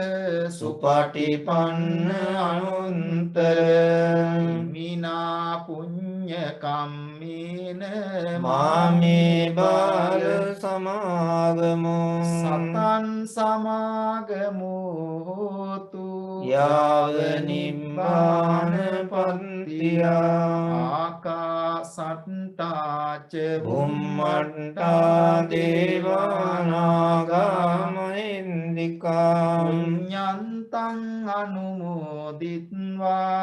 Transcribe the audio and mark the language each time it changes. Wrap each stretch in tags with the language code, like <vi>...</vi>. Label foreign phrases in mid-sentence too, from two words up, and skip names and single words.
<pi>සුපටිපන්න අනුත්තර මිනා පුඤ්ඤ කම්මේන මාමේ බාල සමාගමෝ සතං සමාගමෝ හෝතු යාව නිම්බාන පන්තියා ආකාසට්ටාච බුම්මට්ටා දේවානාගා මහින්దికා පුඤ්ඤන්තං අනුමෝදිත්වා</pi>